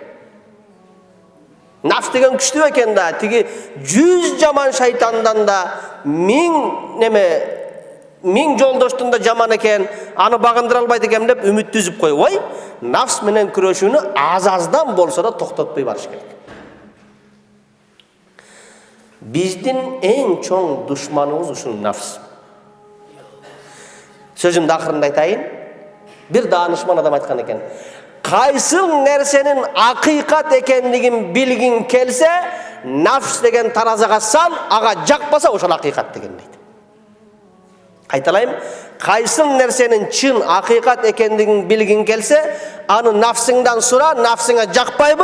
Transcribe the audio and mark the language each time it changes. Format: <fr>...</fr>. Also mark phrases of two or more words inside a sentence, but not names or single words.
<ky>Нафс деген күчтүү экен да, тиги 100 жаман шайтандан да 1000 жолдоштун да жаман экен, аны багындыра албайт экенмин деп үмүт түзүп койбой, нафс менен күрөшүүнү аз-аздан болсо да токтотпой барыш керек. Биздин эң чоң душманыбыз ушул нафс. Сөзүмдүн акырында айтайын. Bir danışman adam aytқан екен. Кайсыл нерсенин акыйкат экендигин билгин келсе, нафс деген таразага сал, ага жакпаса ошол акыйкат деген дейт. Кайталайм. Кайсыл нерсенин чын акыйкат экендигин билгин келсе, аны нафсыңдан сура, нафсыңа жакпайбы?</ky>